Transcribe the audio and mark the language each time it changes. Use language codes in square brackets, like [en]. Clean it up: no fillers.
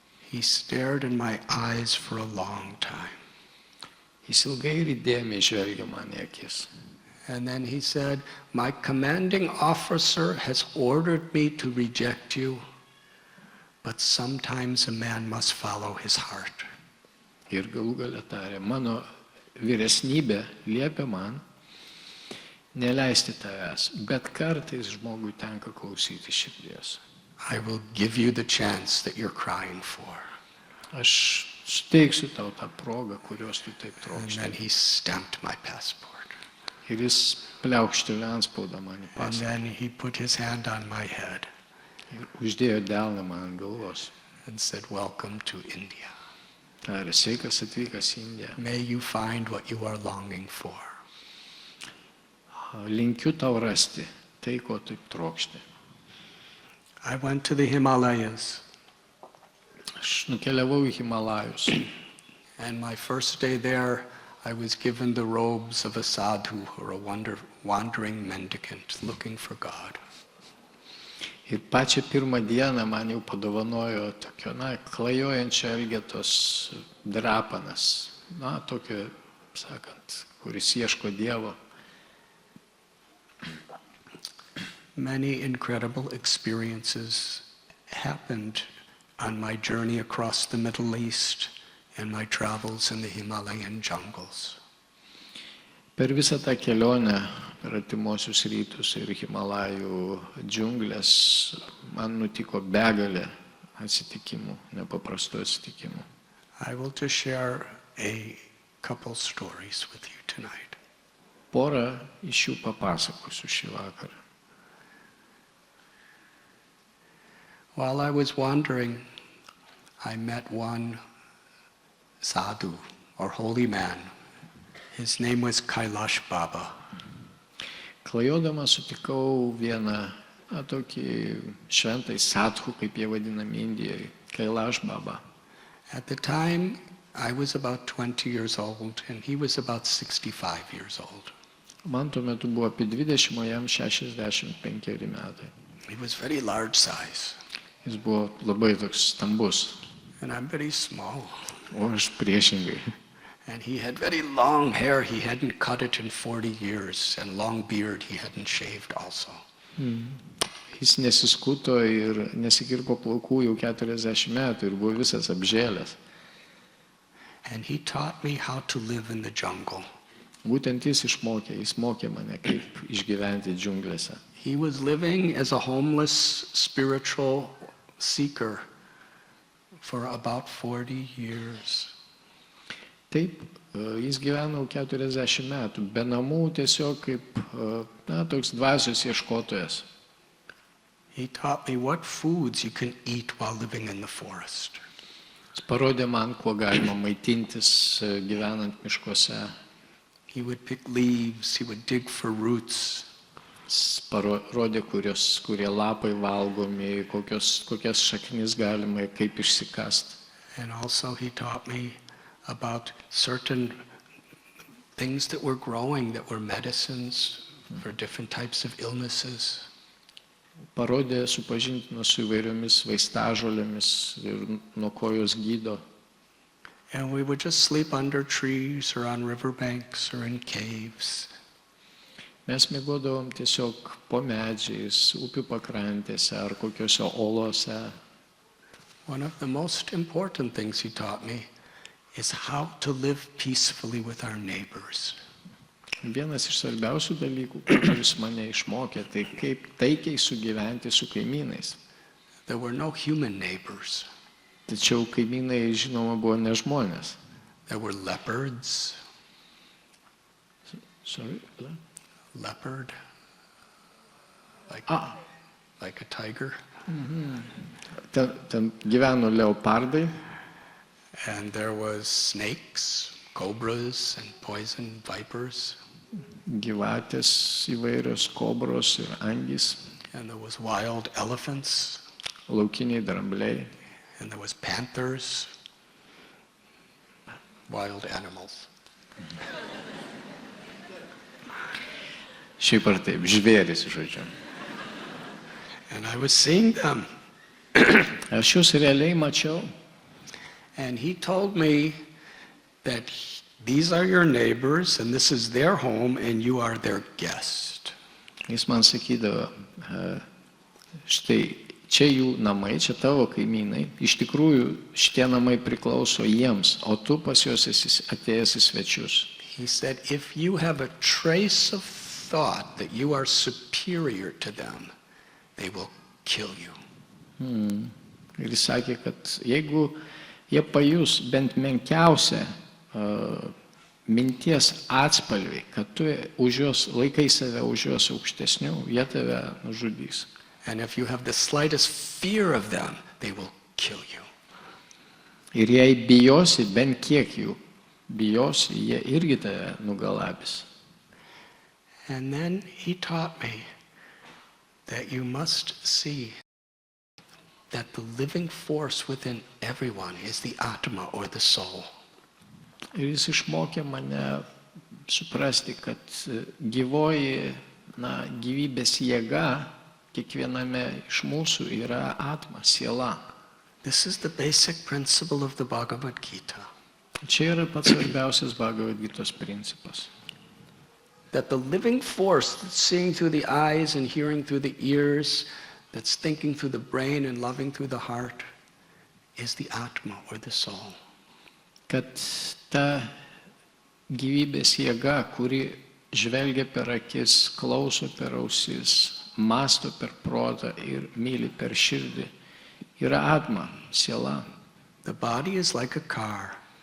[en] He stared in my eyes for a long time. [lt] Jis ilgai ir įdėmiai žvelgė man į akis. [en] And then he said, my commanding officer has ordered me to reject you, but sometimes a man must follow his heart. [lt] Ir galų gale tarė, mano vyresnybė liepia man neleisti tavęs, bet kartais žmogui tenka klausyti širdies. [en] I will give you the chance that you're crying for. [lt] Aš suteiksiu tau tą progą, kurios tu taip [en] And [lt] trokšti. [en] then he stamped my passport. [lt] Ir jis pliaukštelė antspaudą man į [en] And [lt] pasą. [en] then he put his hand on my head [lt] Ir uždėjo delną man ant galvos. [en] and said, welcome to India. [lt] Tarė, sveikas atvykęs į Indiją. [en] May you find what you are longing for. [lt] Linkiu tau rasti tai, ko taip trokšti. [en] I went to the Himalayas, [lt] Aš nukeliavau į Himalajus. [en] and my first day there, I was given the robes of a sadhu or a wandering mendicant looking for God. [lt] Ir pačią pirmą dieną man jau padovanojo tokio, klajojančio elgetos drapanas. Tokio, sakant, kuris ieško Dievo. [en] Many incredible experiences happened on my journey across the Middle East and my travels in the Himalayan jungles. [lt] Per visą tą kelionę, per artimuosius rytus ir Himalajų džiunglės, man nutiko begalė atsitikimų, nepaprastų atsitikimų. [en] I will just share a couple stories with you tonight. [lt] Porą iš jų papasakosiu šį vakarą. [en] While I was wandering, I met one sadhu, or holy man. His name was Kailash Baba. [lt] Klajodamas sutikau vieną tokį šventai sadhu, kaip jie vadinami Indijoje, Kailash Baba. [en] At the time, I was about 20 years old, and he was about 65 years old. [lt] Man tuo metu buvo apie 20, o jam 65 metai. [en] He was very large size, [lt] Jis buvo labai toks stambus, [en] and I'm very small. [lt] o aš priešingai. [en] And he had very long hair, he hadn't cut it in 40 years, and long beard, he hadn't shaved also. [lt] Jis nesiskuto ir nesikirpo plaukų jau 40 metų ir buvo visas apžėlęs. [en] And he taught me how to live in the jungle. [lt] Būtent jis mokė mane, kaip išgyventi džiunglėse. [en] He was living as a homeless spiritual seeker for about 40 years. [lt] Taip, jis gyveno 40 metų, be namų tiesiog kaip toks dvasios ieškotojas. [en] He taught me what foods you can eat while living in the forest. [lt] Jis parodė man, kuo galima maitintis gyvenant miškuose. [en] He would pick leaves, he would dig for roots. [lt] Jis parodė, kurie lapai valgomi, kokias šaknis galima, kaip išsikast. [en] And also he taught me about certain things that were growing that were medicines for different types of illnesses. [lt] Parodė, supažindino su įvairiomis vaistažolėmis ir nuo ko jos gydo. [en] And we would just sleep under trees or on riverbanks or in caves. [lt] Mes miegodavom tiesiog po medžiais, upių pakrantėse ar kokiuose olose. [en] One of the most important things he taught me is how to live peacefully with our neighbors. [lt] Vienas iš svarbiausių dalykų, kuris mane išmokė, tai kaip taikiai sugyventi su kaimynais. [en] There were no human neighbors. [lt] Tačiau kaimynai, žinoma, buvo ne žmonės. [en] There were leopards, Sorry? leopard, like a tiger, [lt] Ten gyveno leopardai, [en] and there was snakes, cobras, and poison vipers, [lt] gyvatės įvairios, kobros ir angys, [en] and there was wild elephants, [lt] laukiniai drambliai. [en] and there was panthers, wild animals. [lt] Šiaip ar taip, žvėris, žodžiu. [en] And I was seeing them, [lt] Aš juos realiai mačiau. [en] and he told me that these are your neighbors, and this is their home, and you are their guest. [lt] Jis man sakydavo, štai čia jų namai, čia tavo kaimynai. Iš tikrųjų, šitie namai priklauso jiems, o tu pas juos esi atėjęs į svečius. [en] He said, if you have a trace of thought that you are superior to them, they will kill you. [lt] Ir jis sakė, kad jeigu jie pajus bent menkiausią minties atspalvį, kad tu už juos laikai save už juos aukštesnių, jie tave nužudys. [en] And if you have the slightest fear of them, they will kill you. [lt] Ir jei bijosi, bent kiek jų bijosi, jie irgi tave nugalabys. [en] And then he taught me that you must see that the living force within everyone is the Atma, or the soul. [lt] Ir jis išmokė mane suprasti, kad gyvoji, gyvybės jėga kiekviename iš mūsų yra atma, siela. [en] This is the basic principle of the Bhagavad Gita. [lt] Čia yra pats svarbiausias Bhagavad Gitos principas. [en] That the living force that's seeing through the eyes and hearing through the ears, that's thinking through the brain and loving through the heart, is the Atma, or the soul. [lt] Kad ta gyvybės jėga, kuri žvelgia per akis, klauso per ausis, masto per protą ir myli per širdį, yra atma, siela. [en] The body is like a car.